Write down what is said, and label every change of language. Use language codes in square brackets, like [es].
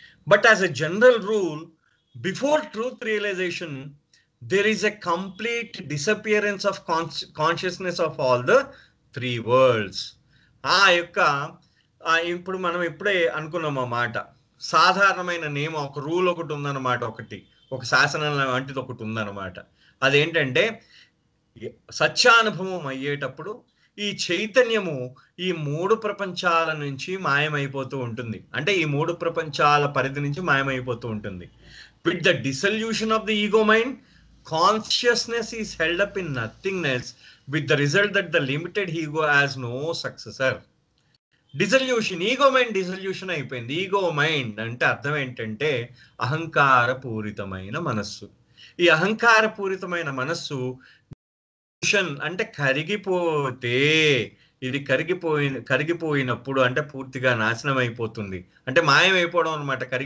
[en] But as a general rule, before truth realization there is a complete disappearance of consciousness of all the 3 worlds. [te] ఆ యొక్క ఇప్పుడు మనం ఇప్పుడే అనుకున్నాం ఆ మాట. సాధారణమైన నియమం, ఒక రూల్ ఒకటి ఉందన్నమాట, ఒక శాసనం లాంటిది ఒకటి ఉందన్నమాట. అదేంటంటే సత్యానుభవం అయ్యేటప్పుడు ఈ చైతన్యము ఈ 3 ప్రపంచాల నుంచి మాయమైపోతూ ఉంటుంది. అంటే ఈ 3 ప్రపంచాల పరిధి నుంచి మాయమైపోతూ ఉంటుంది. [en] With the dissolution of the ego mind, consciousness is held up in nothingness, with the result that the limited ego has no successor. [te] Dissolution, ego mind dissolution అయిపోయింది. ఈగో మైండ్ అంటే అర్థం ఏంటంటే అహంకార పూరితమైన మనస్సు. ఈ అహంకార పూరితమైన మనస్సు అంటే కరిగిపోతే, ఇది కరిగిపోయినప్పుడు అంటే పూర్తిగా నాశనం అయిపోతుంది, అంటే మాయమైపోవడం అనమాట.